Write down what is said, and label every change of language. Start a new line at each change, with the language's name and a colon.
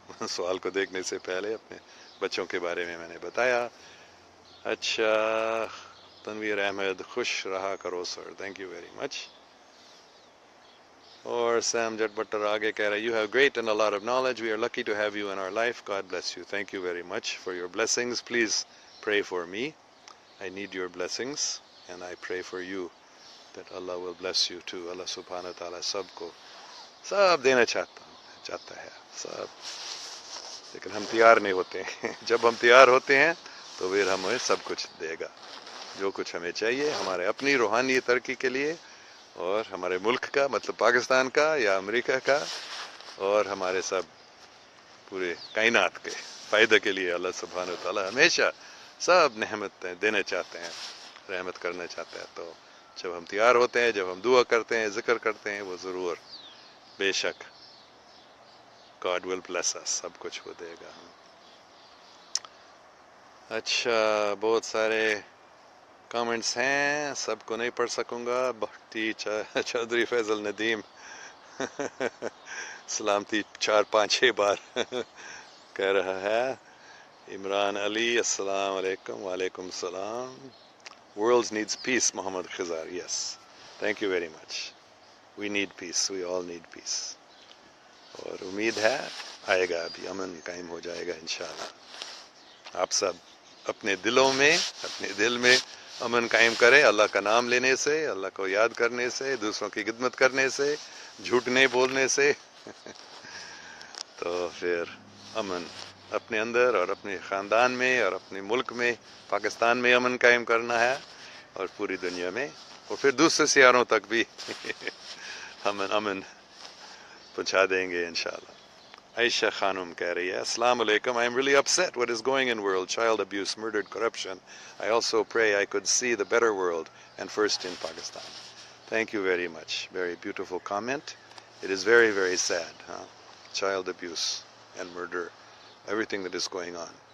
Urdu: سوال کو دیکھنے سے پہلے اپنے بچوں کے بارے میں نے بتایا. اچھا, تنویر احمد, خوش رہا کرو سر,
English: Thank you very much.
Urdu: اور سیم جٹ بٹر آگے کہہ رہے,
English: You have great and a lot of knowledge, we are lucky to have you in our life, God bless you. Thank you very much for your blessings. Please pray for me, I need your blessings and I pray for you that Allah will bless you too.
Urdu: اللہ سبحانہ تعالیٰ سب کو سب دینا چاہتا ہے سب, لیکن ہم تیار نہیں ہوتے ہیں. جب ہم تیار ہوتے ہیں تو پھر ہمیں سب کچھ دے گا جو کچھ ہمیں چاہیے ہمارے اپنی روحانی ترقی کے لیے, اور ہمارے ملک کا مطلب پاکستان کا یا امریکہ کا, اور ہمارے سب پورے کائنات کے فائدے کے لیے. اللہ سبحانہ تعالیٰ ہمیشہ سب نعمت دینا چاہتے ہیں, رحمت کرنا چاہتے ہیں. تو جب ہم تیار ہوتے ہیں, جب ہم دعا کرتے ہیں, ذکر کرتے ہیں, وہ ضرور بے شک
English: God will bless us,
Urdu: سب کچھ وہ دے گا. اچھا, بہت سارے کامنٹس ہیں, سب کو نہیں پڑھ سکوں گا. بھٹی چودھری فیضل ندیم سلامتی 4-5-6 بار کہہ رہا ہے. عمران علی, السلام علیکم. وعلیکم السلام.
English: World needs peace, Muhammad Khazar. Yes, thank you very much. We need peace, we all need peace.
Urdu: اور امید ہے آئے گا, ابھی امن قائم ہو جائے گا انشاءاللہ. آپ سب اپنے دلوں میں, اپنے دل میں امن قائم کریں, اللہ کا نام لینے سے, اللہ کو یاد کرنے سے, دوسروں کی خدمت کرنے سے, جھوٹ نہیں بولنے سے تو پھر امن اپنے اندر اور اپنے خاندان میں اور اپنے ملک میں, پاکستان میں امن قائم کرنا ہے, اور پوری دنیا میں, اور پھر دوسرے سیاروں تک بھی امن پہنچا دیں گے انشاءاللہ. عائشہ خانم کہہ رہی ہے, السلام علیکم.
English: I am really upset what is going in world, child abuse, murdered, corruption. I also pray I could see the better world, and first in Pakistan. Thank you very much. Very beautiful comment. It is very, very sad, child abuse and murder, everything that is going on.